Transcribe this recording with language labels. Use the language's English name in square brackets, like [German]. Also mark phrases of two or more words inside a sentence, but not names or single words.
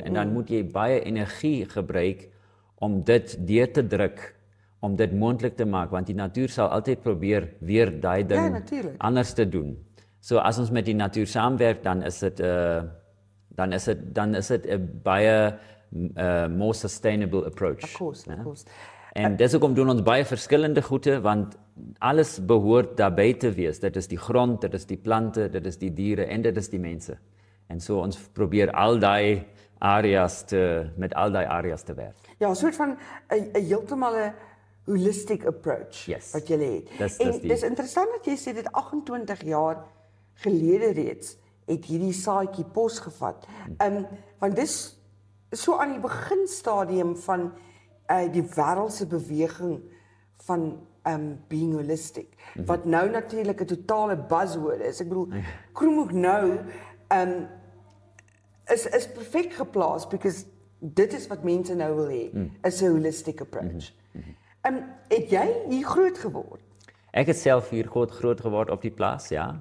[Afrikaans] En dan moet jy baie energie gebruik om dit deur te druk, om dit moontlik te maak, want die natuur sal altyd probeer weer daai ding anders te doen. So as ons met die natuur saamwerk, dan is dit 'n baie [English] more sustainable approach. Of course. [Afrikaans] En deshoekom doen ons baie verskillende goede, want alles behoort daarbey te wees. Dit is die grond, dit is die plante, dit is die diere en dit is die mense. En so ons probeer met al daai areas te werk. Ja, 'n soort van 'n heeltemal 'n [English] holistic approach [Afrikaans] wat jy het. En dis interessant dat jy sê dit 28 jaar gelede reeds het hierdie saadjie pos gevat. Want dis so aan die beginstadium van die wêreldse beweging van [English] being holistic, [Afrikaans] wat nou natuurlik 'n totale buzzword is. Ek bedoel, Kroonhoek nou is perfek geplaas because dit is wat mense nou wil hê, is 'n [English] holistic approach. [Afrikaans] Het jy hier groot geword? Ek het self hier groot geword op die plaas, ja.